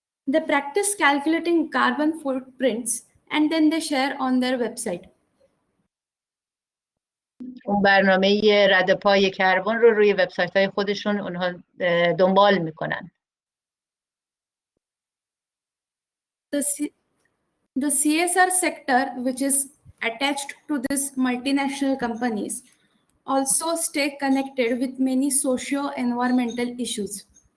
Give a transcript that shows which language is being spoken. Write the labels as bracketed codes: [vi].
[en] They practice calculating carbon footprints and then they share on their website. [fa] اون برنامه رد پای کربن رو روی وبسایت‌های خودشون اونها دنبال میکنن. [en] The CSR sector, which is attached to these multinational companies, also stay connected with many socio-environmental issues.